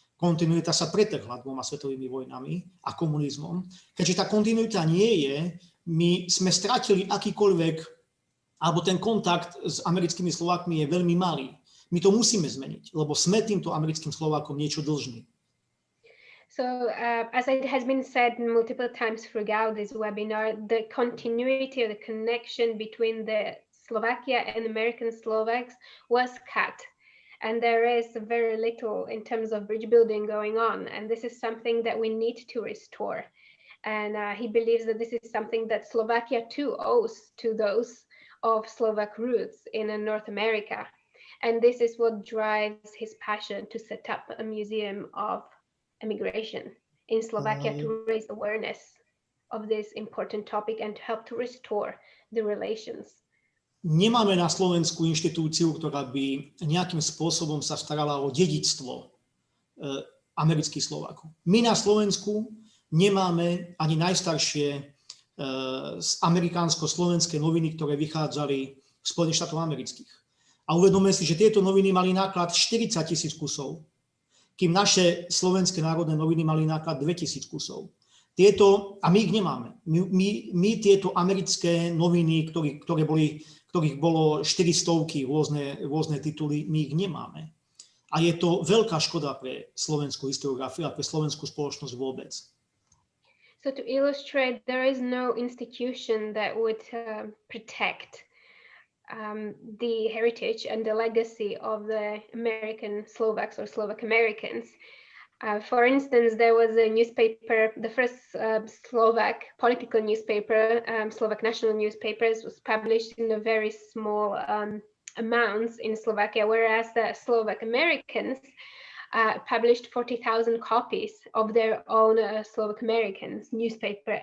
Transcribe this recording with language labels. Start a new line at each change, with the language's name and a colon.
Slovak: Kontinuita sa pretrhla 2 svetovými vojnami a komunizmom. Keďže tá kontinuita nie je, my sme stratili akýkoľvek, alebo ten kontakt s americkými Slovákmi je veľmi malý. My to musíme zmeniť, lebo sme týmto americkým Slovákom niečo dlžní.
English: So, as it has been said multiple times throughout this webinar, the continuity or the connection between the Slovakia and American Slovaks was cut. And there is very little in terms of bridge building going on. And this is something that we need to restore. And he believes that this is something that Slovakia too owes to those of Slovak roots in North America. And this is what drives his passion to set up a museum of immigration in Slovakia to raise awareness of this important topic and to help to restore the relations.
Slovak: Nemáme na Slovensku inštitúciu, ktorá by nejakým spôsobom sa starala o dedičstvo amerických Slovákov. My na Slovensku nemáme ani najstaršie amerikánsko-slovenské noviny, ktoré vychádzali v Spojených štátoch amerických. A uvedomme si, že tieto noviny mali náklad 40 000 kusov, kým naše slovenské národné noviny mali náklad 2000 kusov. A my ich nemáme. My tieto americké noviny, ktorých bolo 400 rôzne tituly, my ich nemáme. A je to veľká škoda pre slovenskú historiografiu a pre slovenskú spoločnosť vôbec.
English: So to illustrate, there is no institution that would protect the heritage and the legacy of the American Slovaks or Slovak Americans. For instance, there was a newspaper, the first Slovak political newspaper, Slovak national newspapers, was published in a very small amounts in Slovakia, whereas the Slovak Americans published 40,000 copies of their own Slovak Americans newspaper.